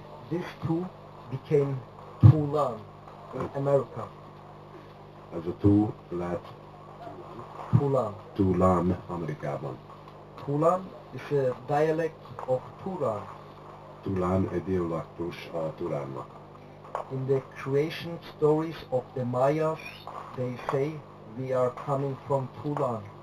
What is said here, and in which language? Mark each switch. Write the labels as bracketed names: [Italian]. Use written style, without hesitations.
[English] This tu became Tulan in America. [Hungarian] Ez a tu lett Tulan Amerikában. [English] Tulan is a dialect of Turan. [Hungarian] Tulan egy dialektus a Turánnak. [English] In the creation stories of the Mayas, they say we are coming from Tulan.